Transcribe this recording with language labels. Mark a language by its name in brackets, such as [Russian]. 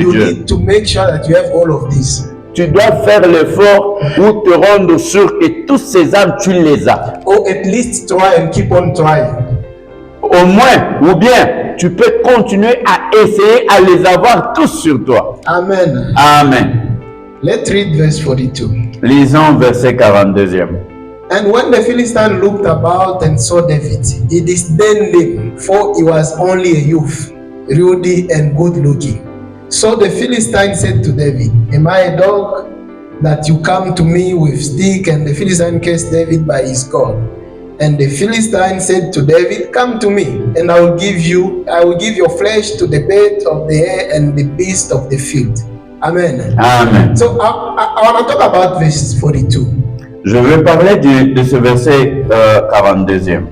[English] You [French] Dieu. [English] need to make sure that you have all of this. [French] Tu dois faire l'effort ou te rendre sûr que toutes ces armes, tu les as. [English] Or at least try and keep on trying. [French] Au moins, ou bien, tu peux continuer à essayer à les avoir tous sur toi. [English] Amen. [French] Amen. [English] Let's read verse 42. [French] Lisons verset 42e. [English] And when the Philistine looked about and saw David, he disdained him, for he was only a youth, ruddy and good looking. So the Philistine said to David, am I a dog that you come to me with stick? And the Philistine cursed David by his God. And the Philistine said to David, come to me, and I will give your flesh to the bird of the air and the beast of the field. Amen. [French] Amen. [English] So I want to talk about verse 42. [French] Je vais parler de ce verset 42e.